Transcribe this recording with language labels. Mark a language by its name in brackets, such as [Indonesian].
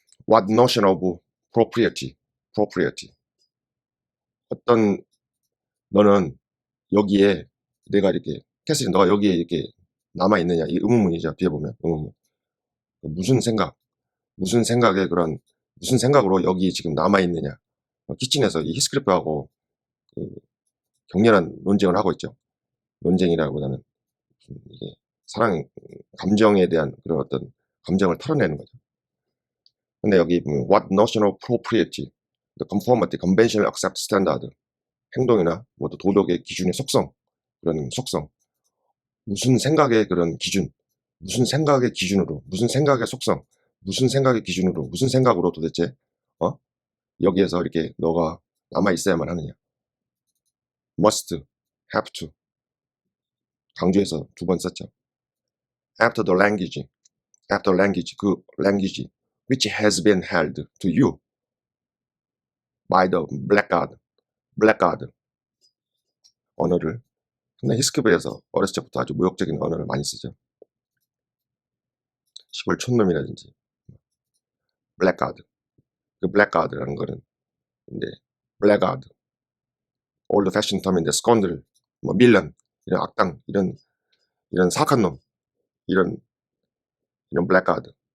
[English] What notion of propriety? Propriety. [Korean] 어떤 너는 여기에 내가 이렇게 캐서린 너가 여기에 이렇게 남아 있느냐 이 의문문이죠. 뒤에 보면 의문문. 무슨 생각에 그런 무슨 생각으로 여기 지금 남아 있느냐. 키친에서 이 히스클리프하고 그 격렬한 논쟁을 하고 있죠. 논쟁이라기보다는 이게 사랑 감정에 대한 그런 어떤 감정을 털어내는 거죠. 근데 여기 보면 [English] what notion of propriety, the conformity, conventional accepted standard, [Korean] 행동이나 뭐 도덕의 기준의 속성, 그런 속성, 무슨 생각의 그런 기준, 무슨 생각의 기준으로, 무슨 생각의 속성, 무슨 생각의 기준으로, 무슨 생각으로 도대체 여기에서 이렇게 너가 남아 있어야만 하느냐. must, [English] have to [Korean] 강조해서 두 번 썼죠. [English] after the language, 그 language which has been held to you by the blackguard 언어를, [Korean] 근데 히스크리프에서 어렸을 때부터 아주 모욕적인 언어를 많이 쓰죠. 시골 촌놈이라든지 blackguard, 그 blackguard라는 거는 근데 blackguard, [English] old fashioned term [Korean] 인데 scoundrel, 뭐 밀런, 이런 악당, 이런 사악한 놈, 이런 blackguard,